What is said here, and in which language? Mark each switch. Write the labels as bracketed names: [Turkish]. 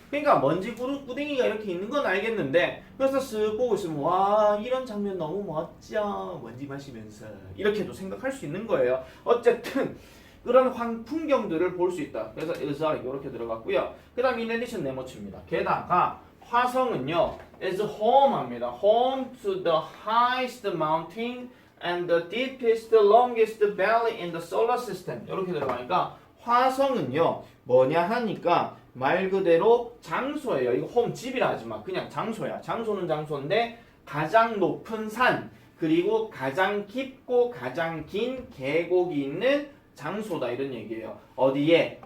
[Korean] 그러니까 먼지 구름 꾸댕이가 이렇게 있는 건 알겠는데 그래서 쓱 보고 있으면 와 이런 장면 너무 멋져 먼지 마시면서 이렇게도 생각할 수 있는 거예요. 어쨌든 그런 풍경들을 볼 수 있다. 그래서 exotic 이렇게 들어갔고요. 그 다음 [English] in addition [Korean] 네모칩니다. 게다가 화성은요 [English] is home [Korean] 합니다. [English] home to the highest mountain and the deepest, longest valley in the solar system. [Korean] 이렇게 들어가니까 화성은요 뭐냐 하니까 말 그대로 장소예요. 이거 홈 집이라 하지 마. 그냥 장소야. 장소는 장소인데 가장 높은 산 그리고 가장 깊고 가장 긴 계곡이 있는 장소다 이런 얘기예요. 어디에?